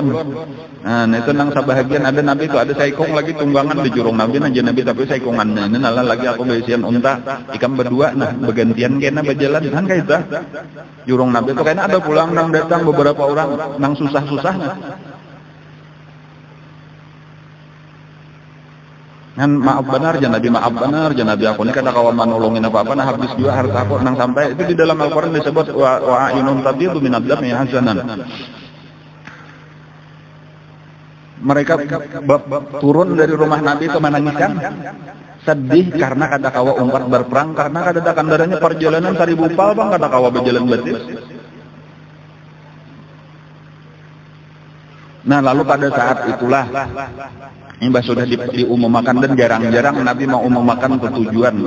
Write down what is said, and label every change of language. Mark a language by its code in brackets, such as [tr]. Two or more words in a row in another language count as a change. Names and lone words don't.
[bjn] Itu nang sabahagian ada Nabi itu ada saikong lagi tunggangan di jurung Nabi aja Nabi tapi saikongannya ini nalah lagi aku besian unta ikam berdua nah bergantian kena berjalan kan kayak itu jurung Nabi itu kayaknya ada pulang nang datang beberapa orang nang susah-susah kan maaf benar Nabi aku ini kata kawan nolongin apa-apa nah habis juga harta aku nang sampai itu di dalam Al-Quran disebut [ar] وأعين تفيض من الدمع حزنا. [bjn] Mereka turun dari rumah Nabi itu menangiskan sedih karena kata kawa umpat berperang karena kata kandaranya perjalanan 1000 pal bang kata kawa berjalan betis. Nah lalu pada saat itulah ini sudah diumumkan dan jarang-jarang Nabi mau umumkan tujuan.